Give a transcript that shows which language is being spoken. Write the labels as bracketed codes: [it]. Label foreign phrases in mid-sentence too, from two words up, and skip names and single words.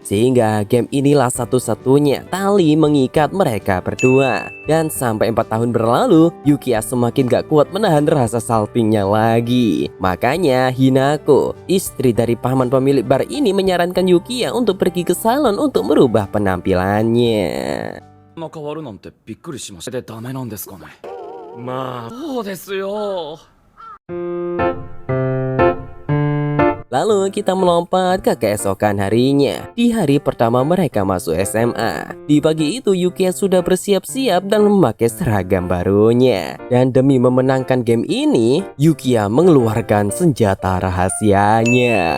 [id] Sehingga game inilah satu-satunya tali mengikat mereka berdua. Dan sampai 4 tahun berlalu, Yukiya semakin gak kuat menahan rasa saltingnya lagi. Makanya Hinako, istri dari paman pemilik bar ini, menyarankan Yukiya untuk pergi ke salon untuk merubah penampilannya. [ja] 変わるなんてびっくりしました。でダメなんですかね。まあそうですよ。 [id] Lalu kita melompat ke keesokan harinya. Di hari pertama mereka masuk SMA. Di pagi itu Yukiya sudah bersiap-siap dan memakai seragam barunya. Dan demi memenangkan game ini, Yukiya mengeluarkan senjata rahasianya.